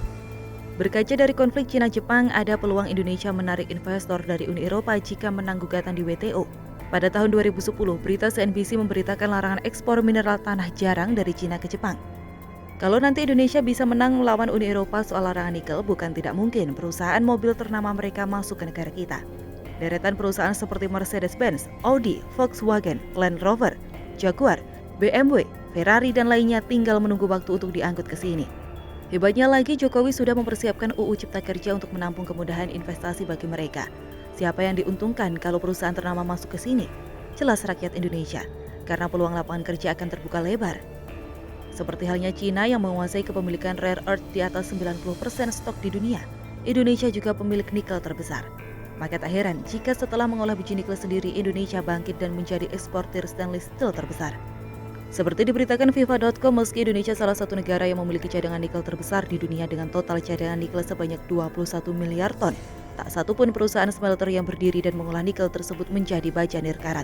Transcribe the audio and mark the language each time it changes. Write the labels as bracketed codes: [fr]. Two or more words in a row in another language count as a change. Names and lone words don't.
[id] Berkaca dari konflik Cina-Jepang, ada peluang Indonesia menarik investor dari Uni Eropa jika menang gugatan di WTO. Pada tahun 2010, berita CNBC memberitakan larangan ekspor mineral tanah jarang dari Cina ke Jepang. Kalau nanti Indonesia bisa menang melawan Uni Eropa soal larangan nikel, bukan tidak mungkin perusahaan mobil ternama mereka masuk ke negara kita. Deretan perusahaan seperti Mercedes-Benz, Audi, Volkswagen, Land Rover, Jaguar, BMW, Ferrari dan lainnya tinggal menunggu waktu untuk diangkut ke sini. Hebatnya lagi Jokowi sudah mempersiapkan UU Cipta Kerja untuk menampung kemudahan investasi bagi mereka. Siapa yang diuntungkan kalau perusahaan ternama masuk ke sini? Jelas rakyat Indonesia, karena peluang lapangan kerja akan terbuka lebar. Seperti halnya Cina yang menguasai kepemilikan [en] rare earth [id] di atas 90% stok di dunia, Indonesia juga pemilik nikel terbesar. Maka tak heran jika setelah mengolah biji nikel sendiri, Indonesia bangkit dan menjadi eksportir [en] stainless steel [id] terbesar. Seperti diberitakan FIFA.com, meski Indonesia salah satu negara yang memiliki cadangan nikel terbesar di dunia dengan total cadangan nikel sebanyak 21 miliar ton, tak satu pun perusahaan smelter yang berdiri dan mengolah nikel tersebut menjadi baja nirkarat.